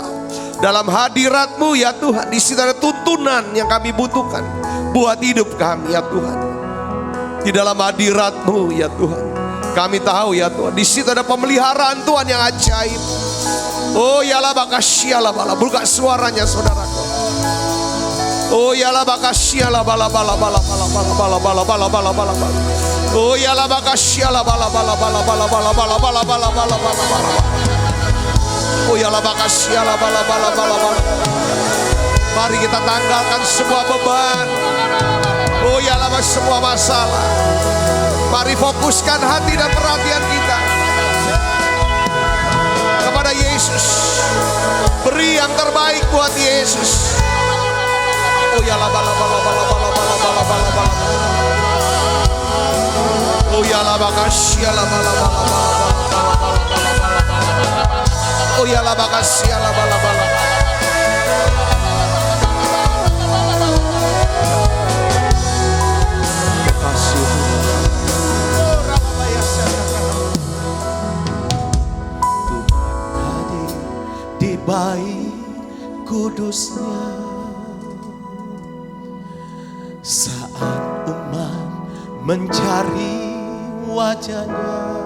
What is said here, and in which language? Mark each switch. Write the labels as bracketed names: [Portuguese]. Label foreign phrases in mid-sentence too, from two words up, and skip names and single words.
[Indonesian] Dalam hadirat-Mu ya Tuhan, di situ ada tuntunan yang kami butuhkan buat hidup kami ya Tuhan. Di dalam hadirat-Mu ya Tuhan, kami tahu ya Tuhan, di situ ada pemeliharaan Tuhan yang ajaib. Oh yalah bakasyalah bala, buka suaranya saudaraku. Oh yalah bakasyalah bala bala bala bala bala bala bala bala bala bala bala. Oh yalah bakasyalah bala bala bala bala bala bala bala bala bala bala bala. Oh yalah bakasyalah bala bala bala bala. Mari kita tanggalkan semua beban. Oh yalah semua masalah. Mari fokuskan hati dan perhatian kita kepada Yesus. Beri yang terbaik buat Yesus. Oh yalah bala bala bala bala bala bala bala bala. Oh yalah bakasyalah bala bala bala bala bala bala. Oh yalah bakasyalah bala bala. Baik kudusnya saat umat mencari wajahnya,